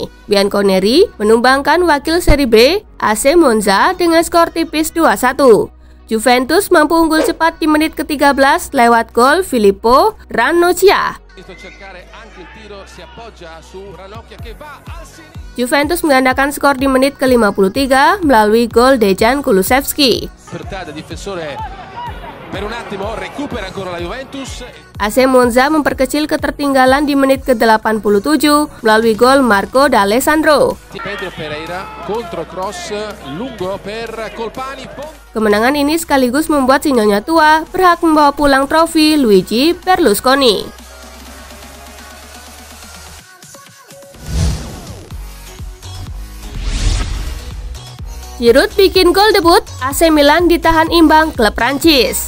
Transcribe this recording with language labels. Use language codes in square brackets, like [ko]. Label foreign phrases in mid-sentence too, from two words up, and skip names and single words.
[id] Bianconeri menumbangkan wakil Serie B AC Monza dengan skor tipis 2-1. Juventus mampu unggul cepat di menit ke-13 lewat gol Filippo Ranocchia. Juventus menggandakan skor di menit ke-53 melalui gol Dejan Kulusevski. [it] Per un attimo recupera ancora la Juventus. [id] AC Monza memperkecil ketertinggalan di menit ke-87 melalui gol Marco D'Alessandro. [it] Pedro Pereira contro cross lungo per Colpani. [id] Kemenangan ini sekaligus membuat si nyonya tua berhak membawa pulang trofi Luigi Berlusconi. Giroud bikin gol debut, AC Milan ditahan imbang klub Prancis.